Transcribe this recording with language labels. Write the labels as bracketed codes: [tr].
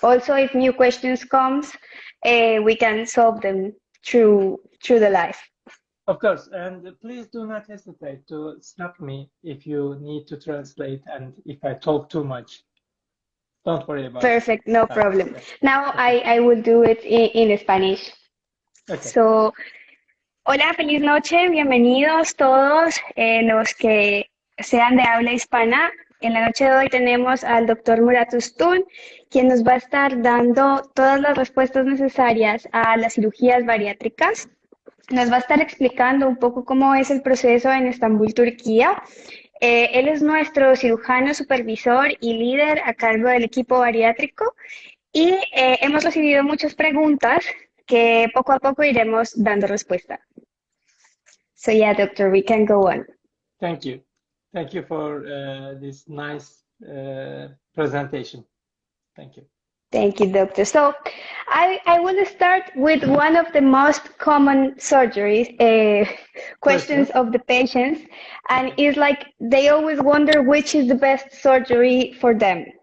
[en] Also, if new questions comes, we can solve them through the live. Of course, and please do not hesitate to stop me if you need to translate and if I talk too much. Don't worry about it. Perfect, no problem. Now I will do it in Spanish. [es] So, hola, feliz noche, bienvenidos todos los que sean de habla hispana. En la noche de hoy tenemos al doctor Murat Üstün, quien nos va a estar dando todas las respuestas necesarias a las cirugías bariátricas. Nos va a estar explicando un poco cómo es el proceso en Estambul, Turquía. Él es nuestro cirujano supervisor y líder a cargo del equipo bariátrico y hemos recibido muchas preguntas que poco a poco iremos dando respuesta. [en] So yeah, doctor, we can go on. Thank you. Thank you for this nice presentation. Thank you. Thank you, doctor. So I will start with one of the most common surgeries questions of the patients, and it's like they always wonder which is the best surgery for them.